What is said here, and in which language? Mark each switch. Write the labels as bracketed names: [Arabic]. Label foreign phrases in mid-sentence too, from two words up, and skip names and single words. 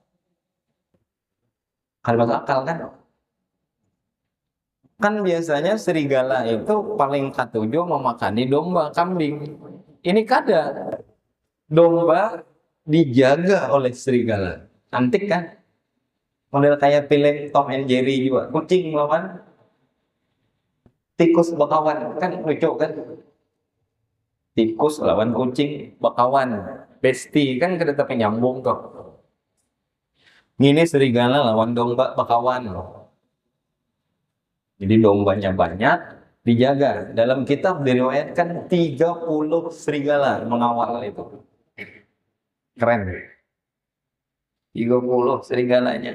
[Banjar] Kalau akal kan? Kan biasanya serigala itu paling katuju memakani domba, kambing. Ini kada. Domba dijaga oleh serigala. Antik kan? Model kayak film Tom and Jerry juga. Kucing lawan tikus bakawan. Kan lucu kan? Tikus lawan kucing bakawan. Besti kan kada tapi nyambung kok. Ini serigala lawan domba bakawan. Jadi dombanya banyak, dijaga. [Indonesian] Dalam kitab diriwayatkan 30 serigala mengawal itu. [Banjar] Keren. 30 serigalanya.